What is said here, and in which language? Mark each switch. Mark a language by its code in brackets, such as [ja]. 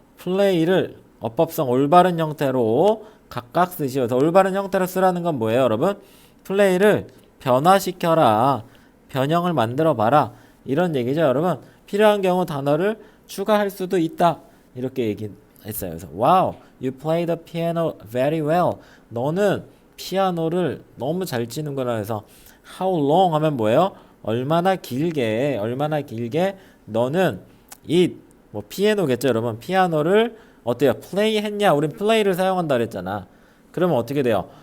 [ko] 플레이를 어법성 올바른 형태로 각각 쓰시오. 그래서 올바른 형태로 쓰라는 건 뭐예요, 여러분? 플레이를 변화시켜라, 변형을 만들어봐라 이런 얘기죠, 여러분. 필요한 경우 단어를 추가할 수도 있다 이렇게 얘기했어요. 그래서 [en] wow, you play the piano very well. [ko] 너는 피아노를 너무 잘 치는구나. 해서 [en] how long [ko] 하면 뭐예요? 얼마나 길게 너는 it 뭐 피아노겠죠 여러분. 피아노를 어때요? 플레이 했냐? 우린 플레이를 사용한다 그랬잖아. 그러면 어떻게 돼요?